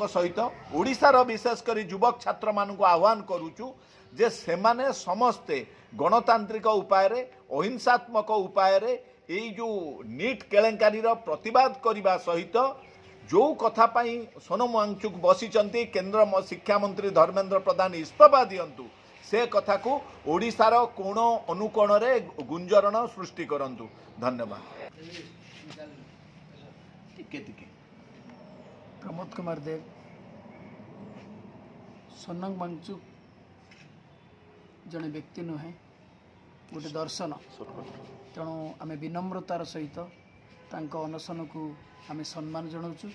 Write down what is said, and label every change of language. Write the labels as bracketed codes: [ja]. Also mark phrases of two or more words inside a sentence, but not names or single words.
[or] ସହିତ ଓଡ଼ିଶାର ବିଶେଷ କରି ଯୁବକ ଛାତ୍ରମାନଙ୍କୁ ଆହ୍ୱାନ କରୁଛୁ ଯେ ସେମାନେ ସମସ୍ତେ ଗଣତାନ୍ତ୍ରିକ ଉପାୟରେ ଅହିଂସାତ୍ମକ ଉପାୟରେ ଏଇ ଯେଉଁ ନିଟ୍ କେଳେଙ୍କାରୀର ପ୍ରତିବାଦ କରିବା ସହିତ ଯେଉଁ କଥା ପାଇଁ ସୋନମ ୱାଙ୍ଗଚୁକ୍ ବସିଛନ୍ତି କେନ୍ଦ୍ର ଶିକ୍ଷାମନ୍ତ୍ରୀ ଧର୍ମେନ୍ଦ୍ର ପ୍ରଧାନ ଇସ୍ତଫା ଦିଅନ୍ତୁ ସେ କଥାକୁ ଓଡ଼ିଶାର କୋଣ ଅନୁକୋଣରେ ଗୁଞ୍ଜରଣ ସୃଷ୍ଟି କରନ୍ତୁ। ଧନ୍ୟବାଦ। ଟିକେ ଟିକେ प्रमोद कुमार देव। ସୋନମ ୱାଙ୍ଗଚୁକ ଜଣେ ବ୍ୟକ୍ତି ନୁହେଁ ଗୋଟେ ଦର୍ଶନ ତେଣୁ ଆମେ ବିନମ୍ରତାର ସହିତ ଅନଶନ କୁ ଆମେ ସମ୍ମାନ ଜଣାଉଁ।